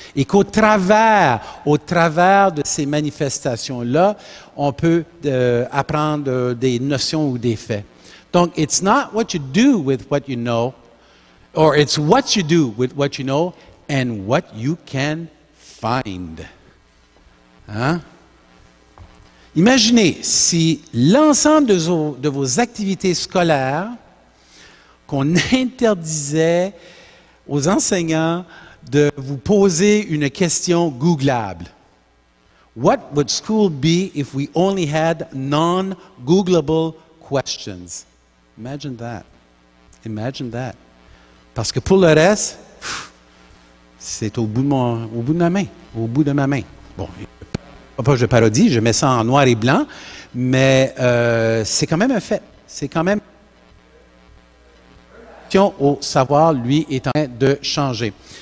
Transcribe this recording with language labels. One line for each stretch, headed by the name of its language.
French: Et qu'au travers de ces manifestations-là, on peut apprendre des notions ou des faits.
English: Donc, it's not what you do with what you know, or it's what you do with what you know and what you can find. Hein?
French: Imaginez si l'ensemble de vos activités scolaires, qu'on interdisait aux enseignants de vous poser une question googlable.
English: What would school be if we only had non-Googleable questions? Imagine that. Imagine that.
French: Parce que pour le reste, c'est au bout de ma main. Au bout de ma main. Bon, pas je parodie, je mets ça en noir et blanc, mais c'est quand même un fait. C'est quand même au savoir, lui, est en train de changer.